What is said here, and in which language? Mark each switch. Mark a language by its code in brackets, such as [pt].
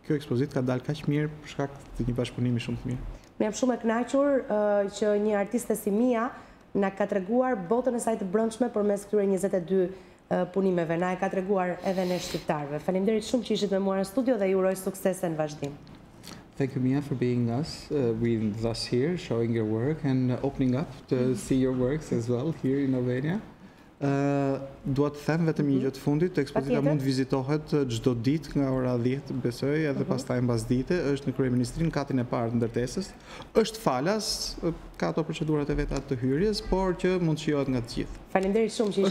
[sq] Kjo ekspozitë ka dalë kaq mirë për shkak të një bashkëpunimi shumë të mirë. Më jam shumë e kënaqur që një artiste si Mia na ka treguar botën e saj të brendshme përmes këtyre 22 punimeve. Na e ka treguar edhe ne shqiptarëve. Faleminderit shumë që ishit me mua në studio dhe ju uroj suksese në vazhdim. [en] Thank you, Mia, for being with us here, showing your work and opening up to see your works as well here in Albania. [sq] Dua të them vetëm një gjë të fundit, ekspozita mund vizitohet çdo ditë nga ora 10, besoj, edhe pastaj mbasdite, është në kryeministrinë, katin e parë të ndërtesës. Është falas, ka ato procedurat e veta të hyrjes, por që mund shijohet nga të gjithë. Faleminderit shumë që ishit.